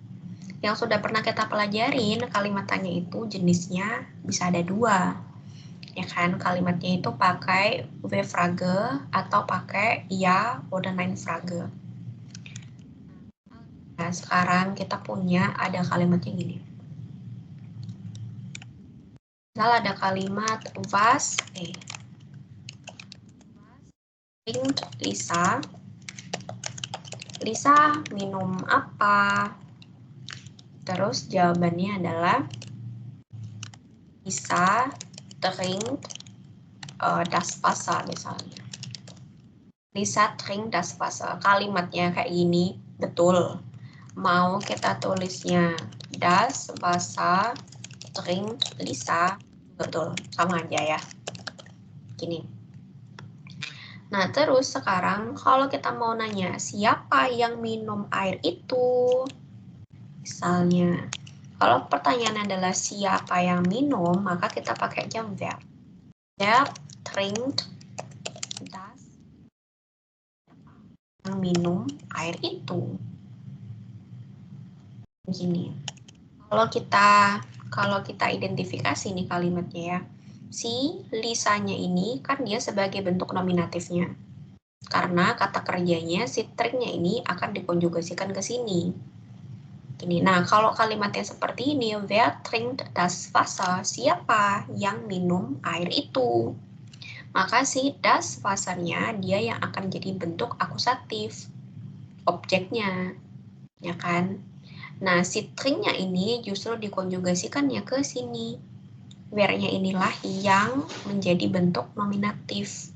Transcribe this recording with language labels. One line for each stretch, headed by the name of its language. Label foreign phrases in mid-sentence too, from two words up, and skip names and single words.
Indonesian: Yang sudah pernah kita pelajarin, kalimat tanya itu jenisnya bisa ada dua. Ya kan, kalimatnya itu pakai V-Frage atau pakai
German: ja oder Nein-Frage.
Indonesian: Nah, sekarang kita punya ada kalimatnya gini. Misal ada kalimat
German: was trinkt Lisa.
Indonesian: Lisa minum apa? Terus jawabannya adalah
German: Lisa trinkt das Wasser
Indonesian: misalnya.
German: Lisa trinkt das Wasser.
Indonesian: Kalimatnya kayak gini, betul. Mau kita tulisnya
German: das Wasser trinkt Lisa,
Indonesian: betul, sama aja ya. Gini. Nah, terus sekarang kalau kita mau nanya siapa yang minum air itu? Misalnya, kalau pertanyaan adalah siapa yang minum, maka kita pakai jam verb.
German: Wer trinkt das,
Indonesian: yang minum air itu. Begini. Kalau kita identifikasi nih kalimatnya ya. Si Lisanya ini kan dia sebagai bentuk nominatifnya. Karena kata kerjanya si trinknya ini akan dikonjugasikan ke sini. Gini. Nah, kalau kalimatnya seperti ini,
German: wer trinkt das Wasser?
Indonesian: Siapa yang minum air itu? Maka si
German: das Wassernya
Indonesian: dia yang akan jadi bentuk akusatif. Objeknya. Ya kan? Nah, si trinknya ini justru dikonjugasikannya ke sini. Where-nya inilah yang menjadi bentuk nominatif.